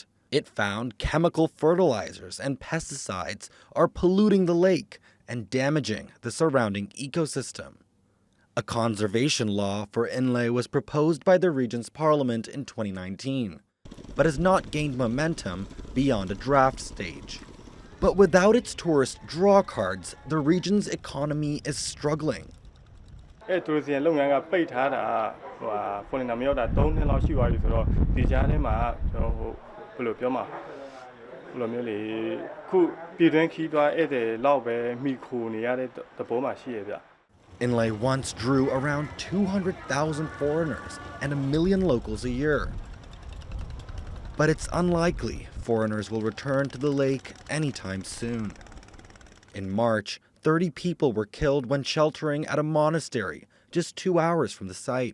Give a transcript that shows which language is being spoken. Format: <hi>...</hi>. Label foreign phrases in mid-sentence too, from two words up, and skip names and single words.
<en>It found chemical fertilizers and pesticides are polluting the lake and damaging the surrounding ecosystem. A conservation law for Inle was proposed by the region's parliament in 2019, but has not gained momentum beyond a draft stage. But without its tourist draw cards, the region's economy is struggling.</en> <my>အဲ့တိုရစ်စီလုပ်ငန်းကပိတ်ထားတာဟိုဖိုလင်နာမရောက်တာ3နှစ်လောက်ရှိသွားပြီဆိုတော့ဒီကြားထဲမှာကျွန်တော်ဟိုဘယ်လိုပြောမှာဘယ်လိုမျိုးလေခုပြည်တွင်းခီးသွားဧည့်သည်လောက်ပဲမိခိုနေရတဲ့သဘောမှာရှိရဗျ</my> <en>Inle once drew around 200,000 foreigners and 1 million locals a year. But it's unlikely foreigners will return to the lake anytime soon. In March, 30 people were killed when sheltering at a monastery just 2 hours from the site.</en>